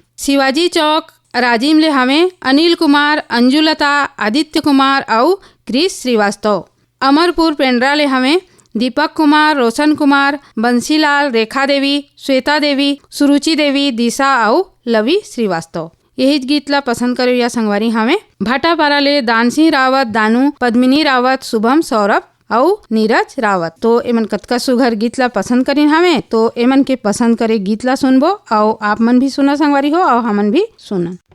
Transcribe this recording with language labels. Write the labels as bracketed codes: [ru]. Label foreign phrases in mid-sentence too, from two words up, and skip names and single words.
[hne] शिवाजी चौक राजीव ले हमें अनिल कुमार, अंजुलता, आदित्य कुमार और क्रिस श्रीवास्तव। अमरपुर पेंड्रा ले हमें दीपक कुमार, रोशन कुमार, बंसीलाल, रेखा देवी, श्वेता देवी, सुरुचि देवी, दिशा और लवी श्रीवास्तव। यही गीत ला पसंद करो या संगवारी हमें भाटापारा ले दान सिंह रावत, दानू, पद्मिनी रावत, शुभम, सौरभ और नीरज रावत। तो एमन कतका सुघर गीत ला पसंद करीन हमें, तो एमन के पसंद करे गीत ला सुनबो और आप मन भी सुना संगवारी हो और हमन भी सुना।